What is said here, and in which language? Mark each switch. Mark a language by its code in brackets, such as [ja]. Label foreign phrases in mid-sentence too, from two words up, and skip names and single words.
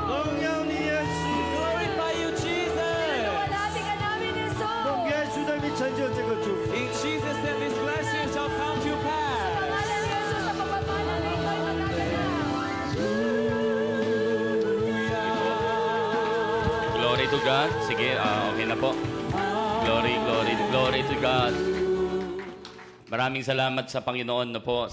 [zh] 荣耀你耶稣， [en] Glorify you, Jesus. [tl] Niluwalhati ka namin, [zh] 奉 Jesus. 耶稣的名成就这个祝福。 [en] In Jesus' name, this blessing shall come to [tl] Sa [en] pass. [tl] pangalan ni Jesus, sa pagpapala na ito'y magaganap. [en] Glory to God. [tl] Sige, okay na po. [en] Glory, glory, glory to God. [tl] Maraming salamat sa Panginoon na po.